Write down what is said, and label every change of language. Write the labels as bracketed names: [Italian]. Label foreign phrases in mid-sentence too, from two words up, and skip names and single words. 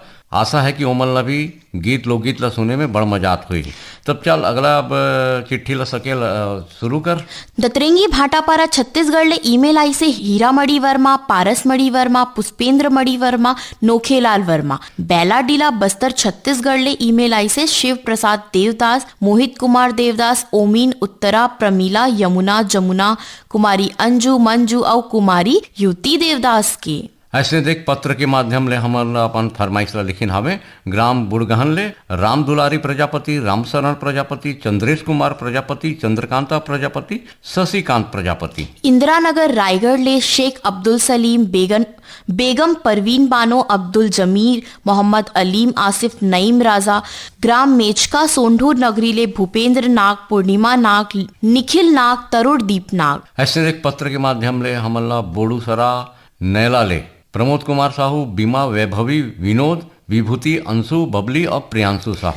[Chhattisgarhi] आशा है कि ओमन ला भी गीत लोकगीत ला सुने में बड़ मजा आत हुई। तब चल अगला अब चिट्ठी ला सकेल शुरू कर। दतरेंगी भाटापारा छत्तीसगढ़ ले ईमेल आई से हीरा मणि वर्मा, पारस मणि वर्मा, पुष्पेंद्र मणि वर्मा, नोखेलाल वर्मा। बेलाडीला बस्तर छत्तीसगढ़ ले ईमेल आई से शिव प्रसाद देवदास, मोहित कुमार देवदास, ओमीन उत्तरा, प्रमीला, यमुना, जमुना, कुमारी अंजू, मंजू और कुमारी युति देवदास के। ऐसे देख पत्र के माध्यम ले हमन अपन फरमाइश ला लिखिन हवे। ग्राम बुड़गहन ले राम दुलारी प्रजापति, रामशरण प्रजापति, चंद्रेश कुमार प्रजापति, चंद्रकांता प्रजापति, शशिकांत प्रजापति। इंदिरा नगर रायगढ़ ले शेख अब्दुल सलीम, बेगम परवीन बानो, अब्दुल जमीर, मोहम्मद अलीम, आसिफ नईम राजा। ग्राम मेचका सोंढूर नगरी ले भूपेंद्र नाग, पूर्णिमा नाग, निखिल नाग, तरुणदीप नाग। ऐसे देख पत्र के माध्यम ले हमन ला बोड़ूसरा नैला ले प्रमोद कुमार साहू, बीमा, वैभवी, विनोद, विभूति, अंशु, बबली और प्रियांशु साहू।